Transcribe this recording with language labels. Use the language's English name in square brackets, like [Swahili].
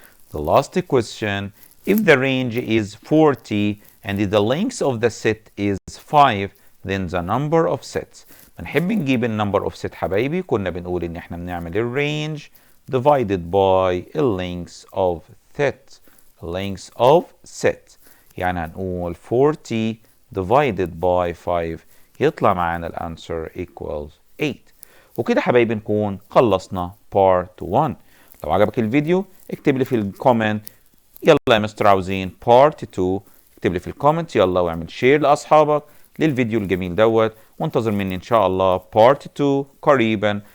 [English] The last question: if the range is 40 and the length of the set is 5, then the number of sets. [Arabic] بنحب نجيب النمبر [English] of set [Arabic] حبايبي، كنا بنقول ان احنا بنعمل الرينج [English] divided by length of set. length of set [Arabic] يعني هنقول [English] 40 divided by 5 [Arabic] يطلع معانا الانسر [English] equals 8. [Arabic] وكده حبايبي نكون خلصنا [English] part 1. [Arabic] لو عجبك الفيديو اكتب لي في الكومنت يلا يا مستر عاوزين بارت 2. اكتب لي في الكومنت يلا واعمل شير لاصحابك للفيديو الجميل دوت، وانتظر مني ان شاء الله بارت 2 قريبا.